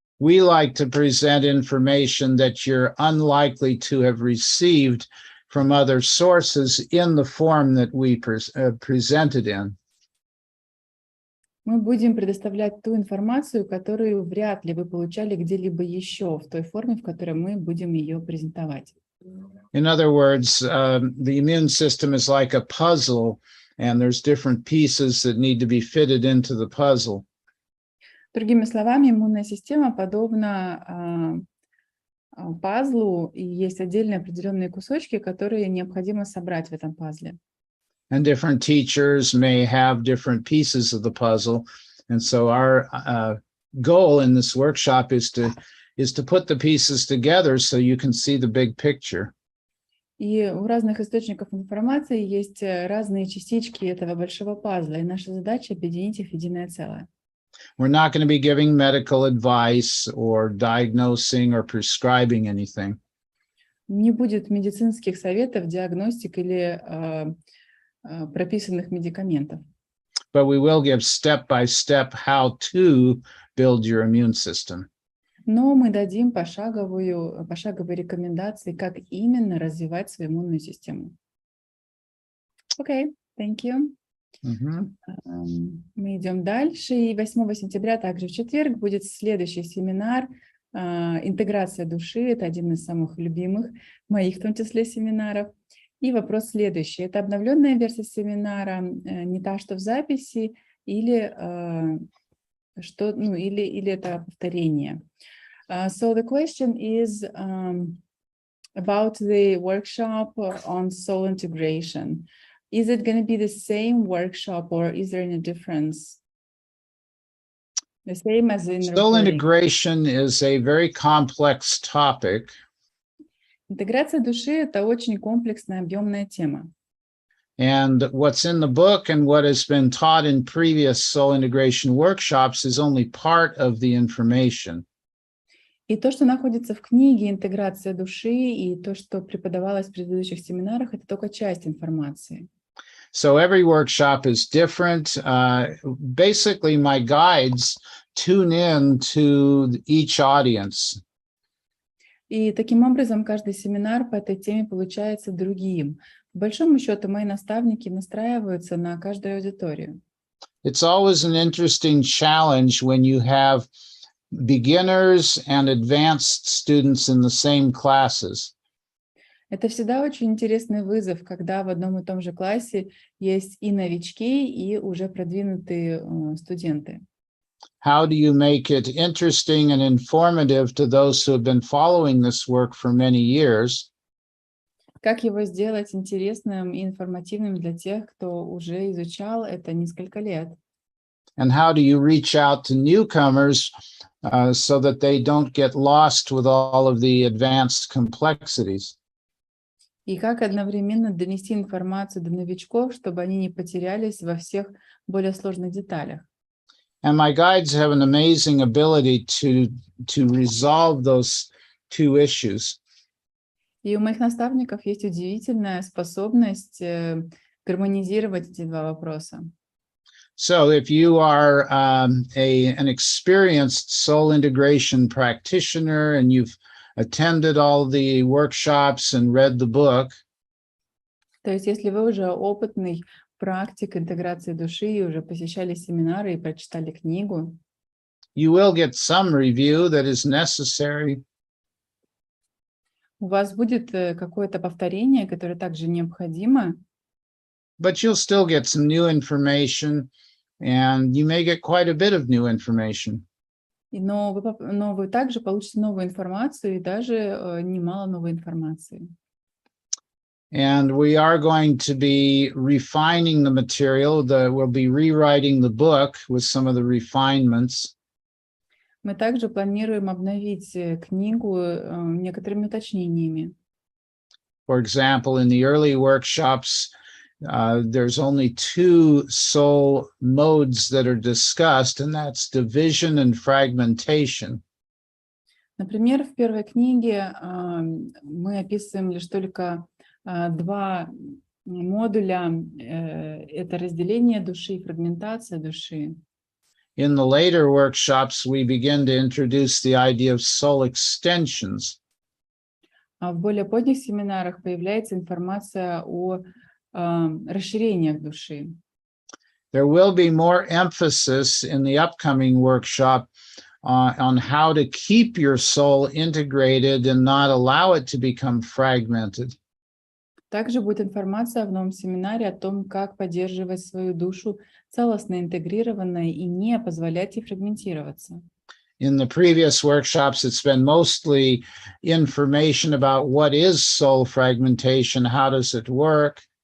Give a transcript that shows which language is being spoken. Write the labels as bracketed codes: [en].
[en] We like to present information that you're unlikely to have received from other sources in the form that we presented in. [ru] Мы будем предоставлять ту информацию, которую вряд ли вы получали где-либо еще, в той форме, в которой мы будем ее презентовать. [en] In other words, the immune system is like a puzzle, and there's different pieces that need to be fitted into the puzzle. [ru] Другими словами, иммунная система подобна пазлу, и есть отдельные определенные кусочки, которые необходимо собрать в этом пазле. [en] And different teachers may have different pieces of the puzzle. And so our goal in this workshop is to put the pieces together so you can see the big picture. [ru] И у разных источников информации есть разные частички этого большого пазла, и наша задача объединить их в единое целое. [en] We're not going to be giving medical advice or diagnosing or prescribing anything. [ru] Не будет медицинских советов, диагностик или прописанных медикаментов. [en] But we will give step by step how to build your immune system. [ru] Но мы дадим пошаговые рекомендации, как именно развивать свою иммунную систему. [en] Окей, thank you. Mhm. [ru] Мы идем дальше. И 8 сентября, также в четверг, будет следующий семинар «Интеграция души». Это один из самых любимых моих, в том числе, семинаров. И вопрос следующий. Это обновленная версия семинара, не та, что в записи, или или это повторение. [en] So the question is about the workshop on soul integration. Is it going to be the same workshop or is there any difference? The same as in Soul recording. integration is a very complex topic. [ru] Интеграция души — это очень комплексная, объемная тема. [en] And what's in the book and what has been taught in previous soul integration workshops is only part of the information. [ru] И то, что находится в книге «Интеграция души», и то, что преподавалось в предыдущих семинарах, это только часть информации. [en] So every workshop is different. Basically, my guides tune in to each audience. [ru] И таким образом каждый семинар по этой теме получается другим. По большому счету, мои наставники настраиваются на каждую аудиторию. [en] It's always an interesting challenge when you have beginners and advanced students in the same classes. [ru] Это всегда очень интересный вызов, когда в одном и том же классе есть и новички, и уже продвинутые студенты. [en] How do you make it interesting and informative to those who have been following this work for many years? [ru] Как его сделать интересным и информативным для тех, кто уже изучал это несколько лет? [en] And how do you reach out to newcomers so that they don't get lost with all of the advanced complexities? [ru] И как одновременно донести информацию до новичков, чтобы они не потерялись во всех более сложных деталях? [en] And my guides have an amazing ability to resolve those two issues. [ru] И у моих наставников есть удивительная способность гармонизировать эти два вопроса. [en] So if you are an experienced soul integration practitioner and you've attended all the workshops and read the book, [ru] То есть если вы уже опытный практик интеграции души и уже посещали семинары и прочитали книгу, [en] you will get some review that is necessary. [ru] у вас будет какое-то повторение, которое также необходимо, [en] But you'll still get some new information, and you may get quite a bit of new information. [ru] но вы также получите новую информацию и даже немало новой информации. [en] And we are going to be refining the material. We'll be rewriting the book with some of the refinements. [ru] Мы также планируем обновить книгу некоторыми уточнениями. [en] For example, in the early workshops, there's only two soul modes that are discussed, and that's division and fragmentation. [ru] Например, в первой книге мы описываем лишь только два модуля. Это разделение души и фрагментация души. [en] In the later workshops, we begin to introduce the idea of soul extensions. [ru] А в более поздних семинарах появляется информация о расширениях души. [en] There will be more emphasis in the upcoming workshop on how to keep your soul integrated and not allow it to become fragmented. [ru] Также будет информация в новом семинаре о том, как поддерживать свою душу целостно интегрированной и не позволять ей фрагментироваться. [en] In the previous workshops, it's been mostly information about what is soul fragmentation, how does it work.